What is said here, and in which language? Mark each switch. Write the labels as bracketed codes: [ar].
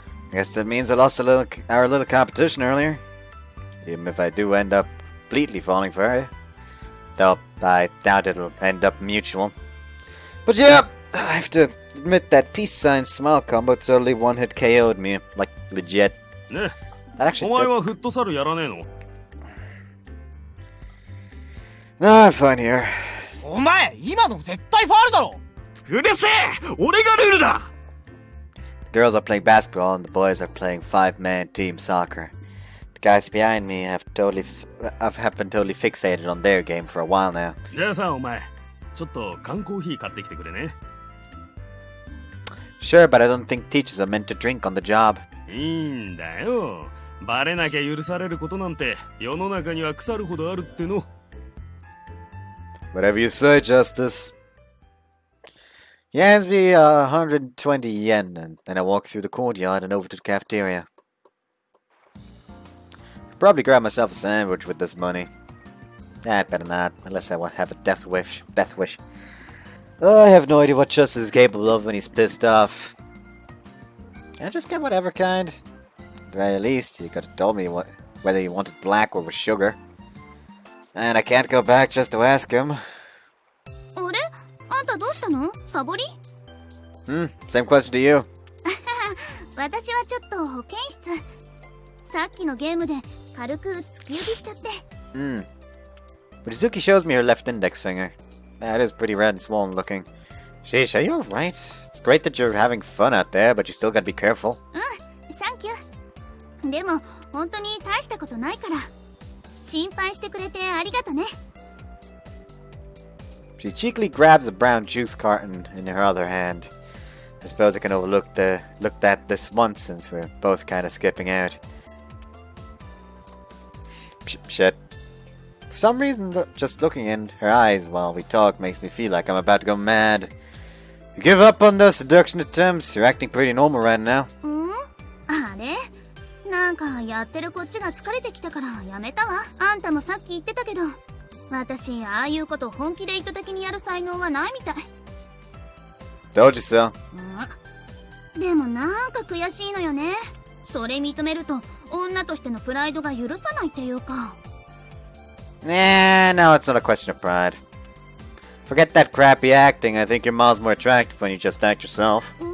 [en] I guess that means I lost our little competition earlier. Even if I do end up completely falling for her. Though I doubt it'll end up mutual. But yeah, I have to admit that peace sign smile combo totally one-hit KO'd me. Like, legit. [ja] ね、 [en] That actually [ja] お前はフットサルやらねえの？ [en] No, I'm fine here. [ja] お前今の絶対ファールだろ。うるせえ！俺がルールだ！ [en] The girls are playing basketball and the boys are playing 5-man team soccer. The guys behind me have been totally fixated on their game for a while now. [ja] じゃあさ、お前、ちょっと缶コーヒー買ってきてくれね。 [en] Sure, but I don't think teachers are meant to drink on the job. [ja] いいんだよ。バレなきゃ許されることなんて世の中には腐るほどあるっての。 [en] Whatever you say, Justice. He hands me 120 yen, and then I walk through the courtyard and over to the cafeteria. Could probably grab myself a sandwich with this money. Nah, I'd better not, unless I have a death wish. Oh, I have no idea what Justice is capable of when he's pissed off. Can I just get whatever kind? At the very least, you could have told me whether he wanted black or with sugar. And I can't go back just to ask him. [ja] あれあんたどうしたのサボり [en] Same question to you. [ja] 私はちょっと保健室さっきのゲームで軽く突き指しちゃって [en] Mochizuki shows me her left index finger. That is pretty red and swollen looking. Sheesh, are you alright? It's great that you're having fun out there, but you still gotta be careful. [ja] サンキューでも本当に大したことないから心配してくれてありがとね [en] She cheekily grabs a brown juice carton in her other hand. I suppose I can looked at this once since we're both kind of skipping out. Shit. For some reason, just looking in her eyes while we talk makes me feel like I'm about to go mad. You give up on those seduction attempts. You're acting pretty normal right now. [ja] あれなんかやってるこっちが疲れてきたからやめたわあんたもさっき言ってたけど私ああいうこと本気で意図的にやる才能はないみたい [en] Told you so. [ja] でもなんか悔しいのよねそれ認めると女としてのプライドが許さないっていうか [en] Nah, no, it's not a question of pride. Forget that crappy acting. I think you're miles more attractive when you just act yourself.